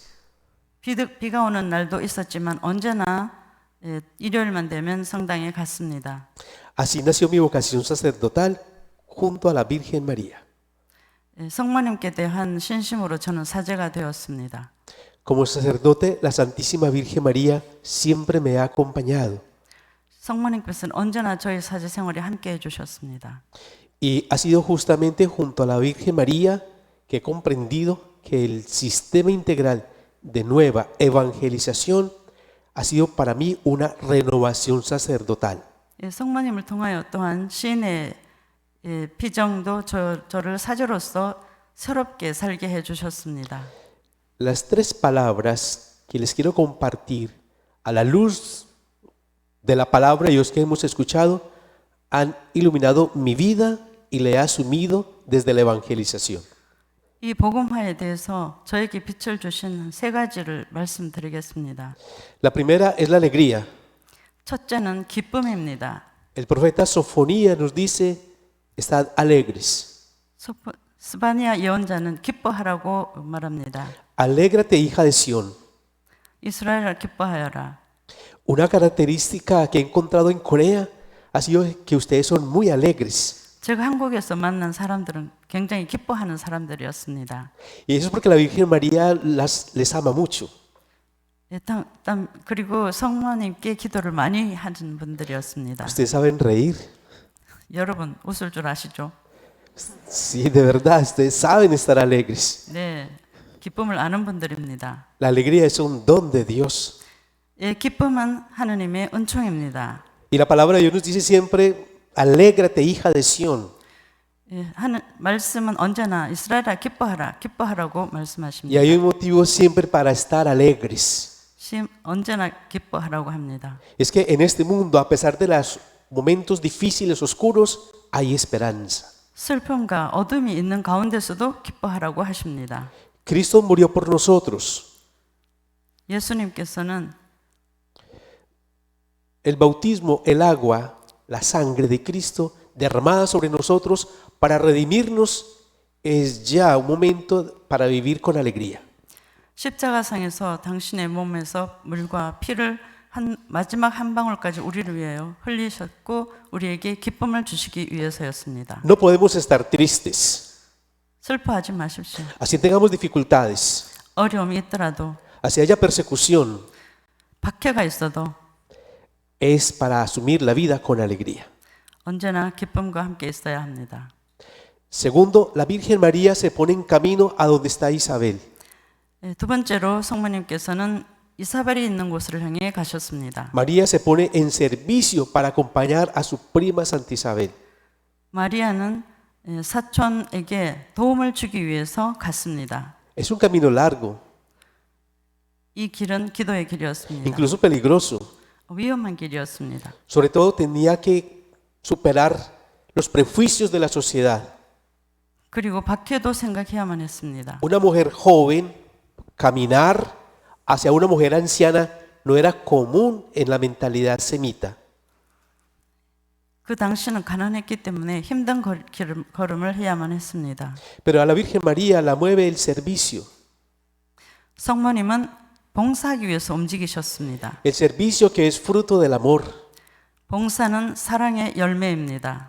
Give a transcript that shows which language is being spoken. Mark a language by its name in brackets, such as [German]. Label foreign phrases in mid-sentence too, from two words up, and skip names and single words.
[Korean] 비가 오는 날도 있었지만 언제나 일요일만 되면 성당에 갔습니다. [Spanish] Así nació mi vocación sacerdotal junto a la Virgen María. [Korean] 성모님께 대한 신심으로 저는 사제가 되었습니다. [Spanish] Como sacerdote, la Santísima Virgen María siempre me ha acompañado. [Korean] 성모님께서는 언제나 저희 사제 생활에 함께 해주셨습니다. [Spanish] Y ha sido justamente junto a la Virgen María que he comprendido que el sistema integral de nueva evangelización ha sido para mí una renovación sacerdotal. [Korean] 성모님을 통하여 또한 신의 피정도 저를 사제로서 새롭게 살게 해주셨습니다. [Spanish] Las 3 palabras que les quiero compartir a la luz de la palabra de Dios que hemos escuchado han iluminado mi vida y la he asumido desde la evangelización. [Korean] 이 복음화에 대해서 저에게 빛을 주신 3가지를 말씀드리겠습니다. [Spanish] La primera es la alegría. [Korean] 첫째는 기쁨입니다. [Spanish] El profeta Sofonía nos dice, estad alegres. [Korean] 스바니아 예언자는 기뻐하라고 말합니다. [Spanish] Alégrate, hija de Sión. [Korean] 이스라엘아 기뻐하여라. [Spanish] Una característica que he encontrado en Corea ha sido que ustedes son muy alegres. [Korean] 제가 한국에서 만난 사람들은 굉장히 기뻐하는 사람들이었습니다. [Spanish] Y eso es porque la Virgen María les ama mucho. [Korean] 그리고 성모님께 기도를 많이 하는 분들이었습니다. [Spanish] Ustedes saben reír. [Korean] 여러분 웃을 줄 아시죠? [Spanish] Sí, de verdad, ustedes saben estar alegres. [Korean] 네, 기쁨을 아는 분들입니다. [Spanish] La alegría es un don de Dios. [Korean] 예, 기쁨은 하느님의 은총입니다. [Spanish] Y la palabra de Dios nos dice siempre, alégrate, hija de Sión. [Korean] 예, 하는 말씀은 언제나 이스라엘아 기뻐하라고 [Spanish] Y [Korean] 말씀하십니다. [Spanish] hay un motivo siempre para estar alegres. [Korean] 언제나 기뻐하라고 합니다. [Spanish] Es que en este mundo, a pesar de los momentos difíciles, oscuros, hay esperanza. [Korean] 슬픔과 어둠이 있는 가운데서도 기뻐하라고 하십니다. [Spanish] Cristo murió por nosotros. [Korean] 예수님께서는 [Spanish] El bautismo, el agua, la sangre de Cristo derramada sobre nosotros para redimirnos es ya un momento para vivir con alegría. [Korean] 십자가상에서 당신의 몸에서 물과 피를 마지막 한 방울까지 우리를 위하여 흘리셨고 우리에게 기쁨을 주시기 위해서였습니다. [Spanish] No podemos estar tristes. [Korean] 슬퍼하지 마십시오. [Spanish] Así tengamos dificultades, [Korean] 어려움이 있더라도 [Spanish] así haya persecución, [Korean] 박해가 있어도 [Spanish] es para asumir la vida con alegría. [Korean] 언제나 기쁨과 함께 있어야 합니다. [Spanish] Segundo, la Virgen María se pone en camino a donde está Isabel. [Korean] 두 번째로 성모님께서는 이사벨이 있는 곳을 향해 가셨습니다. [Spanish] María se pone en servicio para acompañar a su prima Santa Isabel. [Korean] 마리아는 사촌에게 도움을 주기 위해서 갔습니다. [Spanish] Es un camino largo, [Korean] 이 길은 기도의 길이었습니다. [Spanish] incluso peligroso. [Korean] 위험한 길이었습니다. [Spanish] Sobre todo tenía que superar los prejuicios de la sociedad. [Korean] 그리고 밖에도 생각해야만 했습니다. [Spanish] Una mujer joven caminar hacia una mujer anciana no era común en la mentalidad semita. [Korean] 그 당시는 가난했기 때문에 힘든 걸음을 해야만 했습니다. [Spanish] Pero a la Virgen María la mueve el servicio. [Korean] 성모님은 봉사하기 위해서 움직이셨습니다. [Spanish] El servicio que es fruto del amor. [Korean] 봉사는 사랑의 열매입니다.